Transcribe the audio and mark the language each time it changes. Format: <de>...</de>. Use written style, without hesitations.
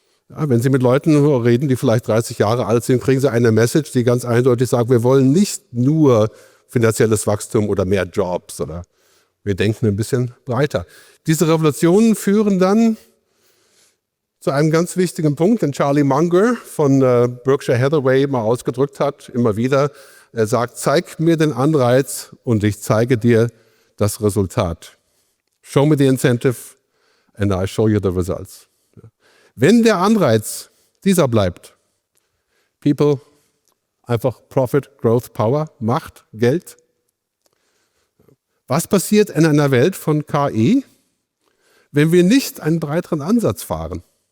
<de>Ja, wenn Sie mit Leuten reden, die vielleicht 30 Jahre alt sind, kriegen Sie eine Message, die ganz eindeutig sagt, wir wollen nicht nur finanzielles Wachstum oder mehr Jobs, oder wir denken ein bisschen breiter. Diese Revolutionen führen dann zu einem ganz wichtigen Punkt, den Charlie Munger von Berkshire Hathaway mal ausgedrückt hat, immer wieder. Er sagt, zeig mir den Anreiz und ich zeige dir das Resultat.</de> <en>Show me the incentive and I show you the results.</en> <de>Wenn der Anreiz dieser bleibt, People, einfach Profit, Growth, Power, Macht, Geld. Was passiert in einer Welt von KI, wenn wir nicht einen breiteren Ansatz fahren?</de>